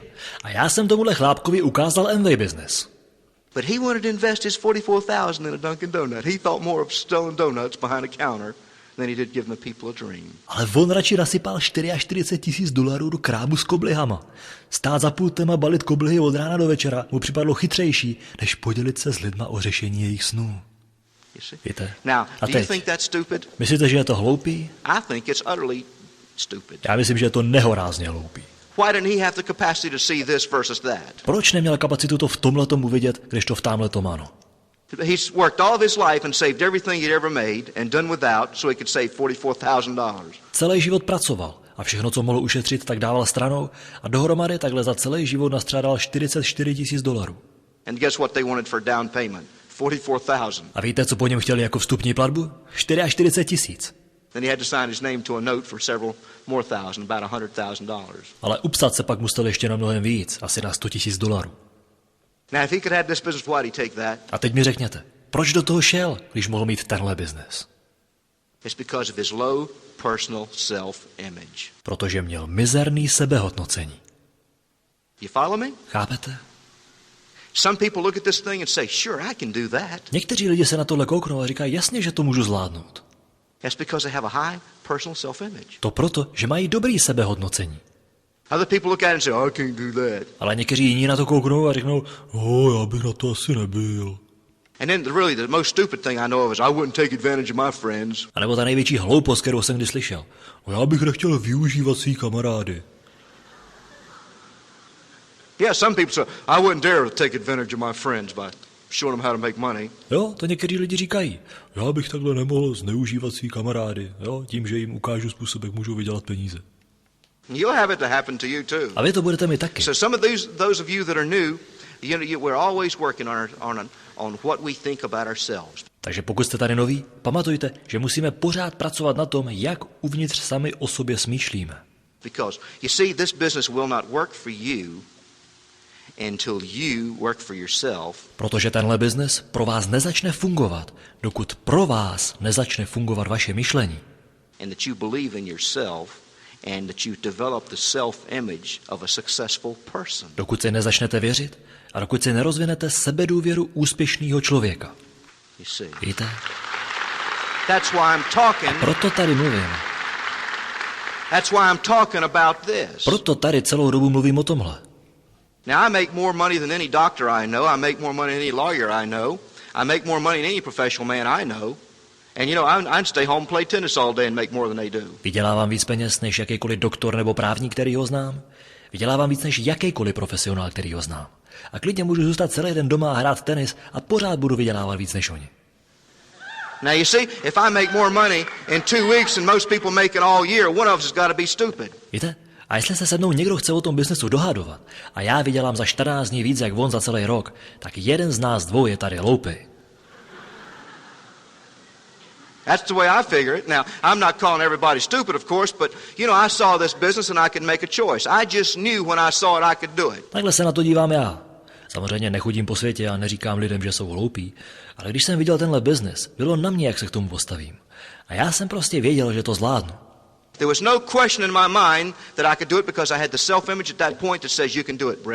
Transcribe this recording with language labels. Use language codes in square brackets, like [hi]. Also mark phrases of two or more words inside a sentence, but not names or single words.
[cs] A já jsem tomuhle chlápkovi ukázal Amway business. [en] But he wanted to invest his $44,000 in a Dunkin' Donut. He thought more of selling donuts behind a counter than he did giving the people a dream. [cs] Ale on radši nasypal $44 tisíc do krámu s koblihama. Stát za pultem a balit koblihy od rána do večera mu připadlo chytřejší, než podělit se s lidma o řešení jejich snů. Víte? [en] Now, [cs] A [en] do you [cs] teď, [en] think that's stupid? [cs] myslíte, že je to hloupý? [en] I think it's utterly stupid. [cs] Já myslím, že je to nehorázně hloupý. [en] Why didn't he have the capacity to see this versus that? [cs] Proč neměl kapacitu to v tomhletom uvidět, když to v támhletom ano? [en] He's worked all of his life and saved everything he'd ever made and done without so he could save $44,000. [cs] Celý život pracoval a všechno, co mohl ušetřit, tak dával stranou a dohromady takhle za celý život nastřádal $44 tisíc. [en] And guess what they wanted for down payment? $44,000. [cs] A víte, co po něm chtěli jako vstupní platbu? $44 tisíc. [en] Then he had to sign his name to a note for several more thousand, about $100,000. [cs] Ale upsat se pak musel ještě na mnohem víc, asi na $100 tisíc. [en] Now, if he could have this business, why'd he take that? [cs] A teď mi řekněte, proč do toho šel, když mohl mít tenhle biznes? [en] It's because of his low personal self-image. [cs] Protože měl mizerný sebehodnocení. [en] You follow me? [cs] Chápete? [en] Some people look at this thing and say, sure, I can do that. [cs] Někteří lidi se na tohle kouknou a říkají, jasně, že to můžu zvládnout. [en] That's because they have a high personal self-image. [cs] To proto, že mají dobrý sebehodnocení. [en] Other people look at it and say, I can't do that. [cs] Ale někteří jiní na to kouknou a řeknou, já bych na to asi nebyl. [en] And then really the most stupid thing I know of is I wouldn't take advantage of my friends. [cs] A nebo ta největší hloupost, kterou jsem kdy slyšel. Já bych nechtěl využívat svý kamarády. [en] Yeah, some people say, I wouldn't dare to take advantage of my friends by showing them how to make money. [cs] Jo, to někteří lidi říkají. Já bych takhle nemohl zneužívat svý kamarády, jo, tím, že jim ukážu způsob, jak můžou vydělat peníze. [en] You'll have it to happen to you too. [cs] A vy to budete mít taky. [en] So some of those of you that are new, we're always working on what we think about ourselves. [cs] Takže pokud jste tady noví, pamatujte, že musíme pořád pracovat na tom, jak uvnitř sami o sobě smýšlíme. [en] Because you see, this business will not work for you until you work for yourself. [cs] Protože tenhle biznes pro vás nezačne fungovat, dokud pro vás nezačne fungovat vaše myšlení. [en] And that you believe in yourself and that you develop the self-image of a successful person. [cs] Dokud si nezačnete věřit a dokud si nerozvinete sebedůvěru úspěšného člověka. [en] You see. [cs] Víte? [en] That's why I'm talking. [cs] Proto tady mluvím. [en] That's why I'm talking about this. [cs] Proto tady celou dobu mluvím o tomhle. [en] Now I make more money than any doctor I know. I make more money than any lawyer I know. I make more money than any professional man I know. And you know, I'd stay home and play tennis all day and make more than they do. [cs] Vydělávám víc peněz než jakýkoliv doktor nebo právník, který ho znám. Vydělávám víc než jakýkoliv profesionál, který ho znám. A klidně můžu zůstat celý den doma a hrát tenis a pořád budu vydělávat víc než oni. [en] Now you see, if I make more money in 2 weeks than most people make it all year, one of us has got to be stupid. [cs] Víte? A jestli se se mnou někdo chce o tom biznesu dohadovat a já vydělám za 14 dní víc jak on za celý rok, tak jeden z nás dvou je tady hloupý. [en] That's the way I figure it. Now, I'm not calling everybody stupid, of course, but, you know, I saw this business and I could make a choice. I just knew when I saw it I could do it. [cs] Takhle se na to dívám já. Samozřejmě nechodím po světě a neříkám lidem, že jsou hloupí, ale když jsem viděl tenhle biznes, bylo na mě, jak se k tomu postavím. A já jsem prostě věděl, že to zvládnu. [en] There was no question in my mind that I could do it because I had the self-image at that point that says you can do it, Britt.